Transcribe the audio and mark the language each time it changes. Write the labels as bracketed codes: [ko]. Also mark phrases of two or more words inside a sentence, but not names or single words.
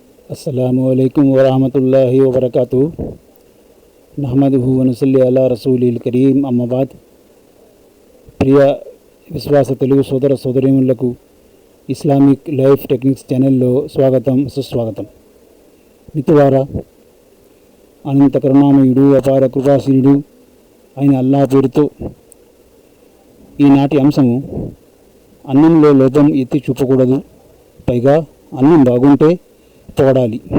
[ar] السلام عليكم ورحمة الله وبركاته نحمده و نصلي على الرسول الكريم أما بعد. [te] ప్రియ విశ్వాస తెలుగు సోదర సోదరీమణులకు ఇస్లామిక్ లైఫ్ టెక్నిక్స్ ఛానల్లో స్వాగతం సుస్వాగతం. మిత్రులారా, అనంత కరుణామయుడు అపార కృపాశీలుడు అయిన అల్లాహ్ పేరుతో ఈనాటి అంశము అన్నంలో లోపం ఎత్తి చూపకూడదు, పైగా అన్నం బాగుంటే పొగడాలి.